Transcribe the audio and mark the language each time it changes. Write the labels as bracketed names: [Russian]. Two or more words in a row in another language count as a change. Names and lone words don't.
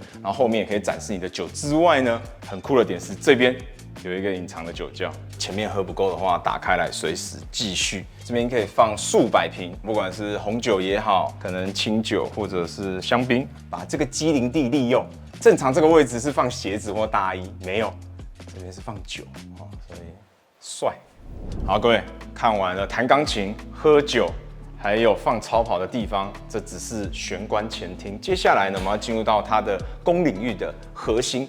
[Chinese] 然後後面也可以展示你的酒之外呢，很酷的點是這邊有一個隱藏的酒窖，前面喝不夠的話，打開來隨時繼續。這邊可以放數百瓶，不管是紅酒也好，可能清酒或者是香檳，把這個機靈地利用。正常這個位置是放鞋子或大衣，沒有，這邊是放酒哦，所以帥。好，各位看完了彈鋼琴、喝酒，還有放超跑的地方，這只是玄關前廳。接下來呢，我們要進入到它的公領域的核心。